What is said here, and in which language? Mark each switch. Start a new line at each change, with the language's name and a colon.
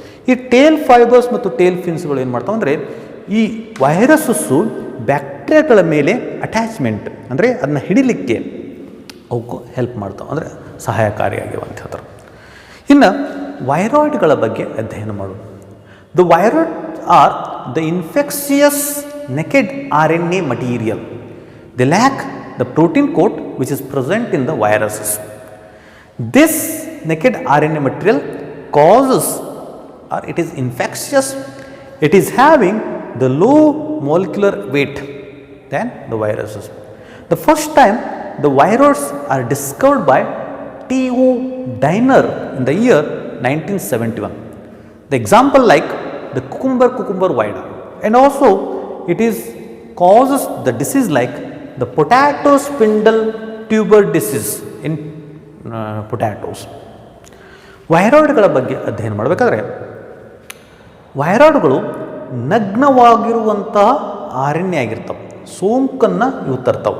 Kannada: ಈ tail fibres ಮತ್ತು tail ಫಿನ್ಸ್ಗಳು ಏನು ಮಾಡ್ತಾವೆ ಅಂದರೆ ಈ ವೈರಸಸ್ಸು ಬ್ಯಾಕ್ಟೀರಿಯಾಗಳ ಮೇಲೆ ಅಟ್ಯಾಚ್ಮೆಂಟ್, ಅಂದರೆ ಅದನ್ನ ಹಿಡಿಲಿಕ್ಕೆ ಅವಕ್ಕೂ ಹೆಲ್ಪ್ ಮಾಡ್ತಾವೆ, ಅಂದರೆ ಸಹಾಯಕಾರಿಯಾಗಿವೆ ಅಂತ ಹೇಳ್ತಾರೆ. ಇನ್ನು ವೈರಾಯ್ಡ್ಗಳ ಬಗ್ಗೆ ಅಧ್ಯಯನ ಮಾಡೋದು.
English: The viroid are the infectious naked RNA material. They lack the protein coat which is present in the viruses. This naked RNA material causes, or it is infectious, it is having the low molecular weight than the viruses. The first time the viruses are discovered by T.O. Diner in the year 1971. The example like the cucumber vida, and also it is causes the disease like the potato spindle tuber disease in potatoes.
Kannada: ವೈರಾಯ್ಡ್ಗಳ ಬಗ್ಗೆ ಅಧ್ಯಯನ ಮಾಡಬೇಕಾದ್ರೆ ವೈರಾಯ್ಡ್ಗಳು ನಗ್ನವಾಗಿರುವಂತಹ RNA ಆಗಿರ್ತವೆ, ಸೋಂಕನ್ನು ಇವು ತರ್ತಾವೆ.